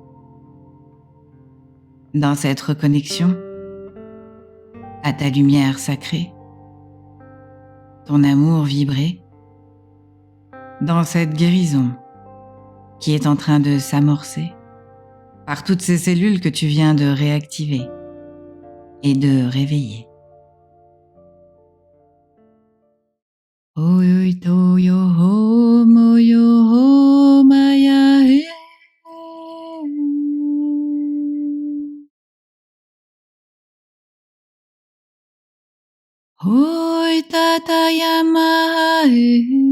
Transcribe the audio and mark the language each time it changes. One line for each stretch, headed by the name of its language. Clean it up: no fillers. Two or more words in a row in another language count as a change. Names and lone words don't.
French: Dans cette reconnexion à ta lumière sacrée, ton amour vibré, dans cette guérison qui est en train de s'amorcer par toutes ces cellules que tu viens de réactiver et de réveiller. Oito yo ho mo yo ho maya he. Hoi tata yama he.